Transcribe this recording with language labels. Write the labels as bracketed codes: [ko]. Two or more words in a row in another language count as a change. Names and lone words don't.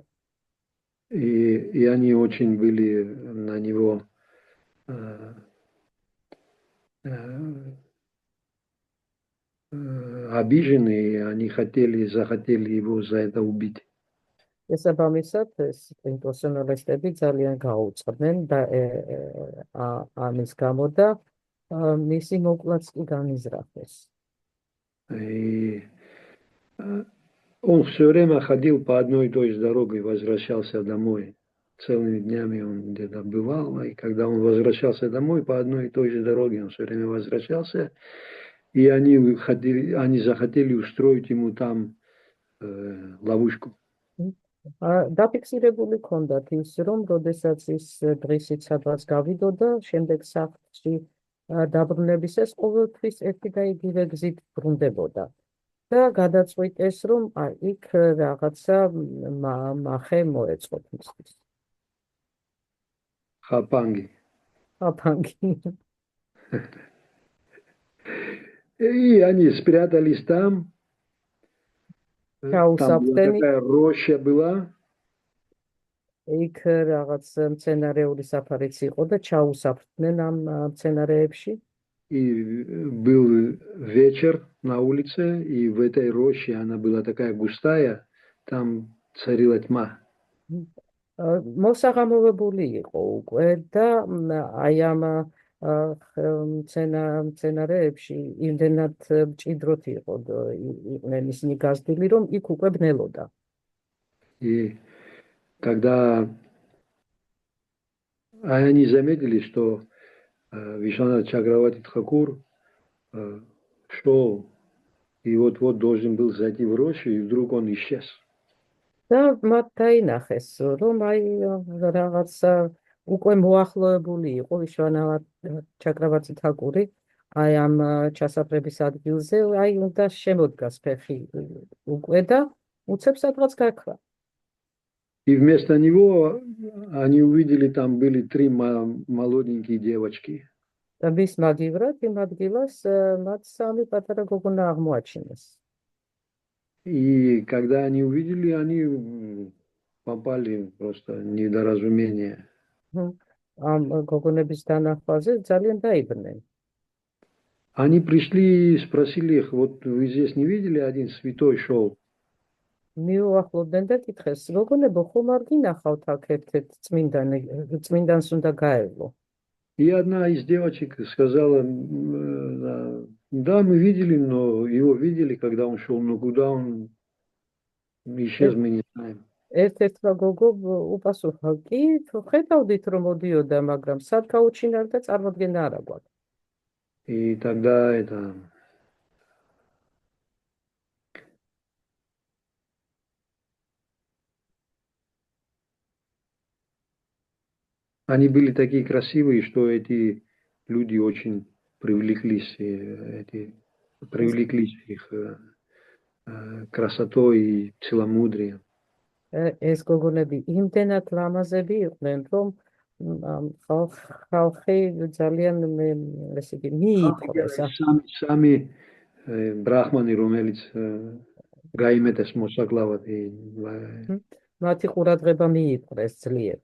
[ru] И они очень были на него обижены, и они захотели его за это убить. [ka] შესაბამისად ეს იმპერსონალისტები ძალიან გაუწყდნენ და ამის გამო და მისი მოკლაც კი განიზრახეს. [ru] И он все время ходил по одной и той же дороге, возвращался домой. Целыми днями он где-то бывал, и когда он возвращался домой по одной и той же дороге, он все время возвращался, и они захотели устроить ему там ловушку. [ka] დაფიქსირებული ჰქონდათ ის, რომ როდესაც ის დღისით სადღაც გავიდოდა, შემდეგ სახლში დაბრუნებისას ყოველთვის ერთი და იგივე გზით ბრუნდებოდა. და გადაწყვიტეს, რომ იქ რაღაცა მახე მოეწყოთ მისთვის. ხაფანგი. აფანგი. [ru] И они спрятались там. Там была [ka] ჩაუსაფრთხენი [ru] такая роща была. [ka] იქ რაღაც მცენარეული საფარიც იყო და ჩაუსაფრთხნენ ამ მცენარეებში. [ru] И был вечер на улице, и в этой роще она была такая густая, там царила тьма. [ka] მოსაღამოვებული იყო უკვე და აი ამ მცენარეებში იმდენად მჭიდროდ იყვნენ ისინი გაზრდილი, რომ იქ უკვე ბნელოდა. [ru] И когда они заметили, что Вишванат Чакраварти Тхакур шел и вот-вот должен был зайти в рощу, и вдруг он исчез. [ka] და მათ დაინახეს, რომ აი რაღაცა უკვე მოახლოებული იყო ვიშვანათ ჩაკრავარტი თაკური, აი ამ ჩასაფრების ადგილზე, აი უნდა შემოდგას ფეხი უკვე და უცებ სადღაც გაქრა. [ru] И вместо него они увидели, там были 3 молоденькие девочки. [ka] და მის მაგივრად იმ ადგილას მათ 3 პატარა გოგონა აღმოაჩინეს. [ru] И когда они увидели, они попали просто в недоразумение. [ka] ამ გოგონების დანახვაზე ძალიან დაიბნენ. [ru] Они пришли и спросили их, вот вы здесь не видели, один святой шел? [ka] მიუახლოვდნენ და კითხეს, გოგონებო, ხომ არ გინახავთ აქ ერთ-ერთ წმინდანს უნდა გაევლო? [ru] И одна из девочек сказала, да, мы видели, но его видели, когда он шел, но куда он исчез, мы не знаем. [ka] ერთ-ერთმა გოგო უპასუხა, კი, ხედავდით რომ მოდიოდა, მაგრამ სად გაუჩინარ და წარმოდგენა არ აქვს. [ru] И тогда они были такие красивые, что эти люди очень привлеклись их красотой и целомудрием. [ka] ეს გოგონები იმდენად ლამაზები იყვნენ, რომ ხალხი ძალიან ესე იგი მიიპყრეს. Сами ბრაჰმანი, რომელიც გაიმეტეს მოსაკლავად. მათი ყურადღება მიიპყრეს ძლიერ.